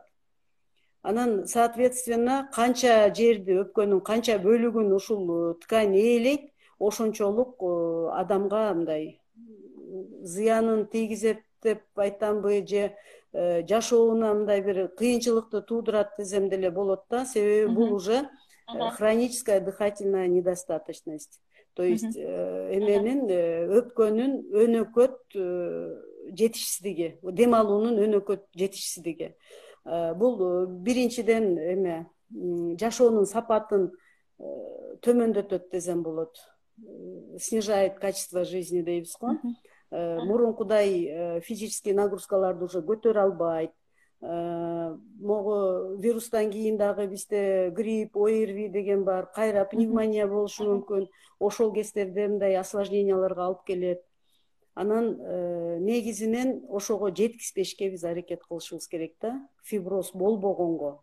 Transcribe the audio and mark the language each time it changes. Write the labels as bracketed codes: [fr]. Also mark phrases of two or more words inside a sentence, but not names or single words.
[ky] Анан соответственно канча жерди, өпкөнүн канча бөлүгүн ушул ткань ээлейт, ошончолук адамга мындай зыянын тийгизет деп айтамбы, же жашооуна мындай бир кыйынчылыкты туудурат десем деле болот да. Себеби бул [ru] уже хроническая дыхательная недостаточность. То есть [ky] өпкөнүн өнөкөт жетишсиздиги, дем алуунун өнөкөт жетишсиздиги. Бул биринчиден жашоонун сапатын төмөндөтөт десем болот. [ru] Снижает качество жизни [ky] дейбиз го. Мурункудай [ru] физический нагрузкаларды [ky] уже көтөрө албайт. Могу вирустан кийин дагы бизде грипп, ОРВИ деген бар, кайра пневмония болушу мүмкүн. Ошол кездерде мындай осложненияларга алып келет. Анан негизинен ошого жеткизбешке биз аракет кылышыбыз керек да, фиброз болбогонго.